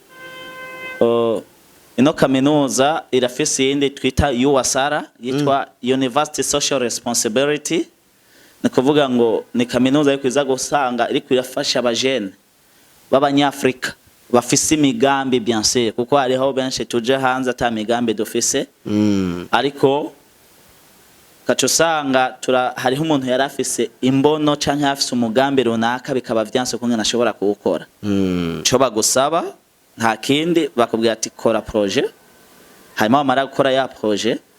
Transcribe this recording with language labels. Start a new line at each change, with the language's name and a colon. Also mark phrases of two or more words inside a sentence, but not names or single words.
Rundi: Ino kaminuza irafise yindi twita USR yitwa
English: University Social Responsibility.
Rundi: Ni kuvuga ngo ni kaminuza yo kwiza gusanga iri kwirafasha abajene b'abanyafrika bafise imigambi
French: bien sûr
Rundi: kuko hariho benshi tuje hanze ata migambi dufise ariko kacusanga hariho umuntu yarafise imbono canke afise umugambi runaka bikaba vyanse ko ngena ashobora kuwukora cyo bagusaba nta kindi bakubwira ati kora projet hanyuma bamara gukora ya projet